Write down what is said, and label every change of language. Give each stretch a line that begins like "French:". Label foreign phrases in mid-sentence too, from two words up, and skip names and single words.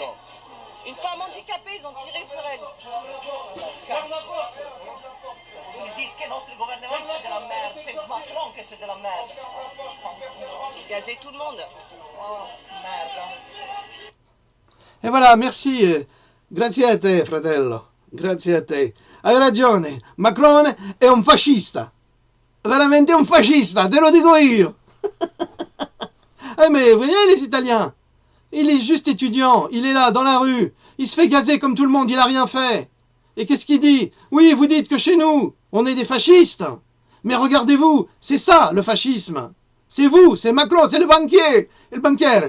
French: Une femme handicapée, ils ont tiré sur elle. Ils disent que notre gouvernement c'est de la merde. C'est Macron que c'est de la merde. Gazer tout le monde. Oh, merde. E voilà, merci.
Italian: Grazie a te, fratello. Grazie a te. Hai ragione. Macron è un fascista. Veramente un fascista, te lo dico io.
French: Mais vous voyez les Italiens, il est juste étudiant, il est là, dans la rue, il se fait gazer comme tout le monde, il n'a rien fait. Et qu'est-ce qu'il dit? Oui, vous dites que chez nous, on est des fascistes. Mais regardez-vous, c'est ça le fascisme. C'est vous, c'est Macron, c'est le banquier, le banquier.